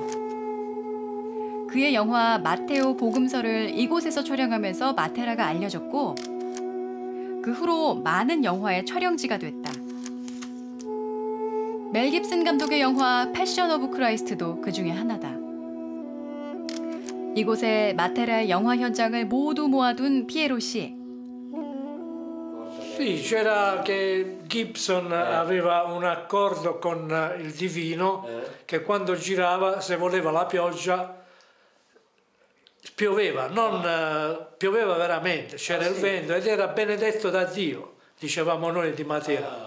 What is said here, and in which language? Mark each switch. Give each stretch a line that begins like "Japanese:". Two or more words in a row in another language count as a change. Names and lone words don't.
Korean: 그의 영화 마테오 복음서를 이곳에서 촬영하면서 마테라가 알려졌고 그 후로 많은 영화의 촬영지가 됐다. 멜 깁슨 감독의 영화 패션 오브 크라이스트도 그 중에 하나다. 이곳에 마테라의 영화 현장을 모두 모아둔 피에로 씨.
Italian: Sì, c'era che Gibson aveva un accordo con il Divino che quando girava, se voleva la pioggia, pioveva, pioveva veramente, c'era il vento ed era benedetto da Dio, dicevamo noi di Matera.